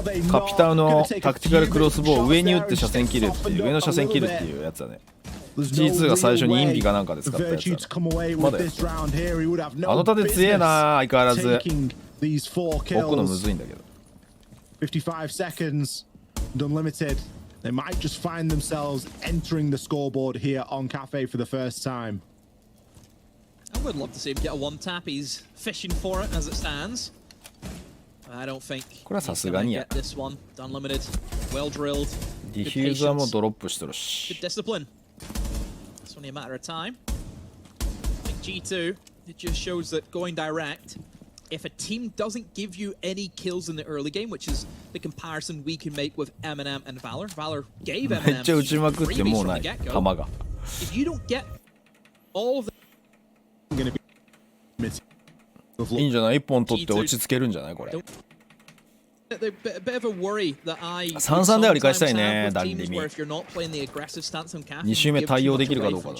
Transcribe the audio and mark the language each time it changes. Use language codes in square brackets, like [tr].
[ja] カピタウのタクティカルクロスボウを上に打って車線切るっていう、上の車線切るっていうやつだね。 G2 が最初にインビかなんかで使ったやつだね。まだやってる。あの盾強えな、相変わらず。置くのむずいんだけど。 [en] 55 seconds, Dunlimited. They might just find themselves entering the scoreboard here on Kafe for the first time. I would love to see him get a one tap. He's fishing for it as it stands. I don't think [ja] これはさすがにや。ディフューザーもドロップしてるし。 [en] It's only a matter of time. I think G2, it just shows that going direct, if a team doesn't give you any kills in the early game, which is the comparison we can make with MNM and Valor. Valor gave MNM [ja] めっちゃ打ちまくってもうない弾が。 [en] If you don't get all of the [ja] いいんじゃない？一本取って落ち着けるんじゃないこれ。3-3で割り返したいね、ダンリミ。 2周目対応できるかどうかだな。